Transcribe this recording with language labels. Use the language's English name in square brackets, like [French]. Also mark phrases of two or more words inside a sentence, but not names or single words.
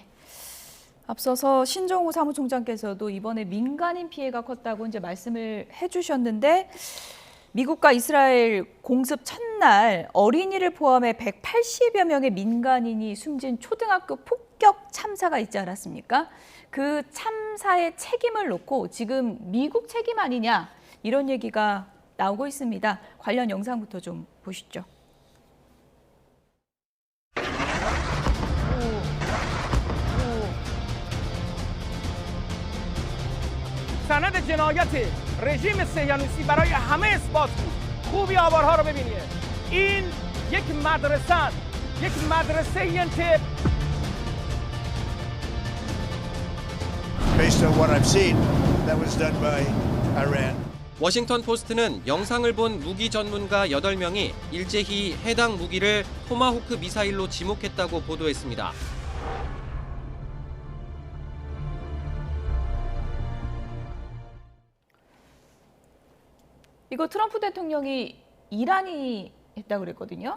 [Korean] 앞서서 신정호 사무총장께서도 이번에 민간인 피해가 컸다고 이제 말씀을 해주셨는데 미국과 이스라엘 공습 첫날 어린이를 포함해 180여 명의 민간인이 숨진 초등학교 폭격 참사가 있지 않았습니까? 그 참사의 책임을 놓고 지금 미국 책임 아니냐 이런 얘기가 나오고 있습니다. 관련 영상부터 좀 보시죠. [Persian] سند جنایت رژیم صهیونیستی برای همه اثبات بود. خوبی آوارها رو ببینید. این یک مدرسه است. یک مدرسه این که [English] Based on what I've seen, that was done by Iran. [Korean] 워싱턴 포스트는 영상을 본 무기 전문가 8명이 일제히 해당 무기를 토마호크 미사일로 지목했다고 보도했습니다. 이거 트럼프 대통령이 이란이 했다고 그랬거든요.